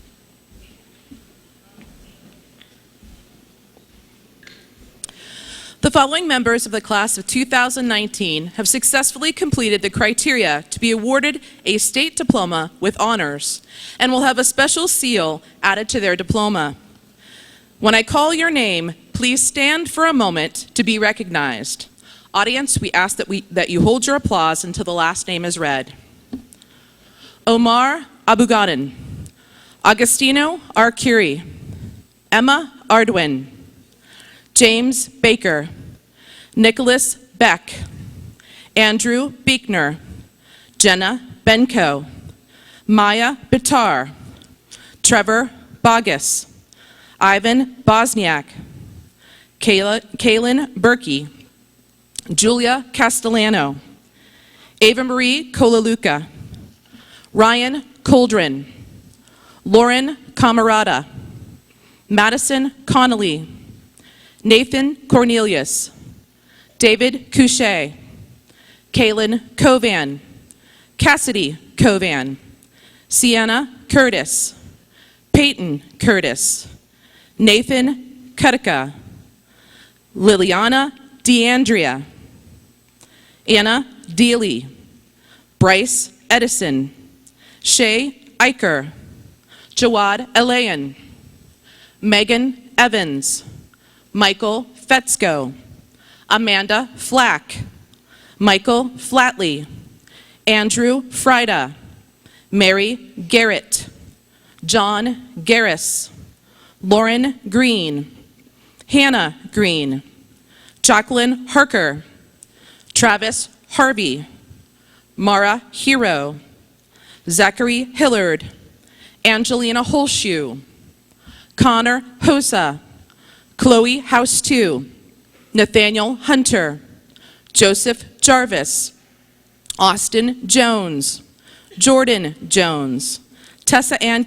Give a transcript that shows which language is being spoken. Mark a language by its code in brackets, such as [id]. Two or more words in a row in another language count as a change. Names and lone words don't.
[en] The following members of the class of 2019 have successfully completed the criteria to be awarded a state diploma with honors and will have a special seal added to their diploma. When I call your name, please stand for a moment to be recognized. Audience, we ask that you hold your applause until the last name is read. Omar Abugadan, Agostino Arcuri, Emma Ardwin, James Baker, Nicholas Beck, Andrew Beekner, Jenna Benko, Maya Bitar, Trevor Bogus, Ivan Bosniak, Kaylin Berkey, Julia Castellano, Ava Marie Kolaluka, Ryan Coldren, Lauren Camarada, Madison Connolly, Nathan Cornelius, David Couchet, Kaylin Covan, Cassidy Covan, Sienna Curtis, Peyton Curtis, Nathan Kutica, Liliana DeAndrea, Anna Dealey, Bryce Edison, Shay Eicher, Jawad Elayan, Megan Evans, Michael Fetzko, Amanda Flack, Michael Flatley, Andrew Frida, Mary Garrett, John Garris, Lauren Green, Hannah Green, Jacqueline Harker, Travis Harvey, Mara Hero, Zachary Hillard, Angelina Holshoe, Connor Hosa, Chloe House 2, Nathaniel Hunter, Joseph Jarvis, Austin Jones, Jordan Jones, Tessa Ann